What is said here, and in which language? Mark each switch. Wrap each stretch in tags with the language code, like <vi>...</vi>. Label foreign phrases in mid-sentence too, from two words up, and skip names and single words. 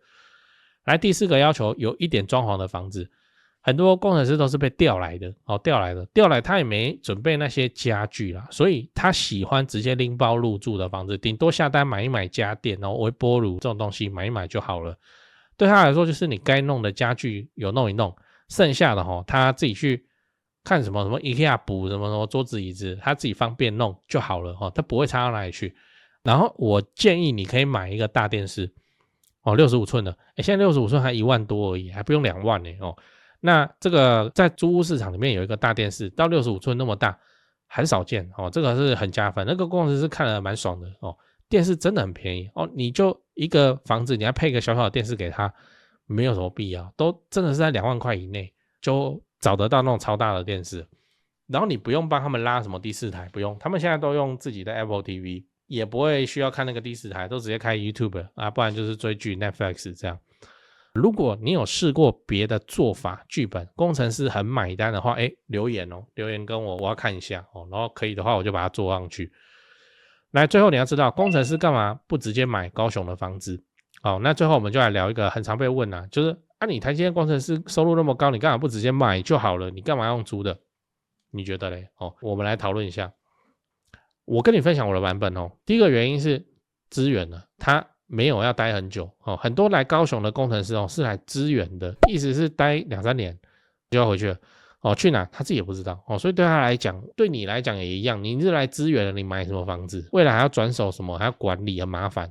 <zh>來第4個要求，有一點裝潢的房子。很多工程師都是被調來的調來他也沒準備那些家具啦，所以他喜歡直接拎包入住的房子，頂多下單買一買家電微波爐這種東西買一買就好了。對他來說就是你該弄的家具有弄一弄，剩下的他自己去看什麼 IKEA 補什麼桌子椅子，他自己方便弄就好了他不會差到哪裡去。然後我建議你可以買一個大電視65寸的現在65寸還1萬多而已，還不用2萬那這個在租屋市場裡面有一個大電視到65寸那麼大很少見這個是很加分，那個工程師是看了蠻爽的電視真的很便宜你就一個房子你還配一個小小的電視給他，沒有什麼必要，都真的是在2萬塊以內就找得到那種超大的電視，然後你不用幫他們拉什麼第4台，不用，他們現在都用自己的 Apple TV， 也不會需要看那個第4台，都直接開 YouTube 不然就是追劇 Netflix 這樣。如果你有試過別的做法劇本，工程師很買單的話留言留言跟我要看一下然後可以的話我就把它做上去。來最後你要知道工程師幹嘛不直接買高雄的房子那最後我們就來聊一個很常被問就是你台積電工程師收入那麼高，你幹嘛不直接買就好了，你幹嘛用租的，你覺得嘞我們來討論一下。我跟你分享我的版本第一個原因是資源呢，他沒有要待很久很多來高雄的工程師是来支援的，意思是待2-3年就要回去了去哪他自己也不知道所以对他來講，对你來講也一樣，你是來支援的，你買什麼房子未來還要轉手什麼還要管理很麻煩。</zh>